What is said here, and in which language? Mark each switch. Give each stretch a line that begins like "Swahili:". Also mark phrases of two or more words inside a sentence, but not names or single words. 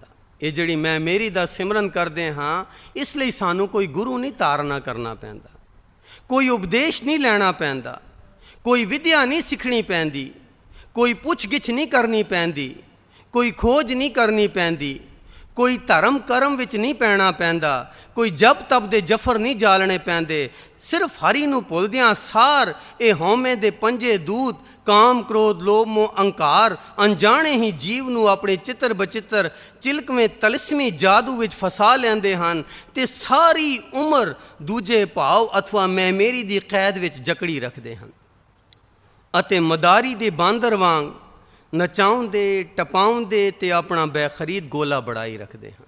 Punjabi: ਯੇ ਜਿਹੜੀ ਮੈਂ ਮੇਰੀ ਦਾ ਸਿਮਰਨ ਕਰਦੇ ਹਾਂ ਇਸਲਈ ਸਾਨੂੰ ਕੋਈ ਗੁਰੂ ਨਹੀਂ ਧਾਰਣਾ ਕਰਨਾ ਪੈਂਦਾ, ਕੋਈ ਉਪਦੇਸ਼ ਨਹੀਂ ਲੈਣਾ ਪੈਂਦਾ, ਕੋਈ ਵਿੱਦਿਆ ਨਹੀਂ ਸਿੱਖਣੀ ਪੈਂਦੀ, ਕੋਈ ਪੁੱਛ ਗਿੱਛ ਨਹੀਂ ਕਰਨੀ ਪੈਂਦੀ, ਕੋਈ ਖੋਜ ਨਹੀਂ ਕਰਨੀ ਪੈਂਦੀ, ਕੋਈ ਧਰਮ ਕਰਮ ਵਿਚ ਨਹੀਂ ਪੈਣਾ ਪੈਂਦਾ, ਕੋਈ ਜਪ ਤਪ ਦੇ ਜਫ਼ਰ ਨਹੀਂ ਜਾਲਣੇ ਪੈਂਦੇ। ਸਿਰਫ਼ ਹਰਿ ਨੂੰ ਭੁੱਲਦਿਆਂ ਸਾਰ ਯੇ ਹਉਮੈ ਦੇ ਪੰਜੇ ਦੂਤ ਕਾਮ ਕ੍ਰੋਧ ਲੋਭ ਮੋਹ ਅਹੰਕਾਰ ਅਣਜਾਣੇ ਹੀ ਜੀਵ ਨੂੰ ਅਪਣੇ ਚਿੱਤਰ ਬਚਿੱਤਰ ਚਿਲਕਵੇਂ ਤਲਸਮੀ ਜਾਦੂ ਵਿਚ ਫਸਾ ਲੈਂਦੇ ਹਨ ਤੇ ਸਾਰੀ ਉਮਰ ਦੂਜੇ ਭਾਵ ਅਥਵਾ ਮੈਂ ਮੇਰੀ ਦੀ ਕੈਦ ਵਿਚ ਜਕੜੀ ਰੱਖਦੇ ਹਨ ਅਤੇ ਮਦਾਰੀ ਦੇ ਬਾਂਦਰ ਵਾਂਗ ਨਚਾਉਂਦੇ ਟਪਾਉਂਦੇ ਤੇ ਅਪਣਾ ਬੇਖ਼ਰੀਦ ਗੋਲਾ ਬਣਾਈ ਰੱਖਦੇ ਹਨ।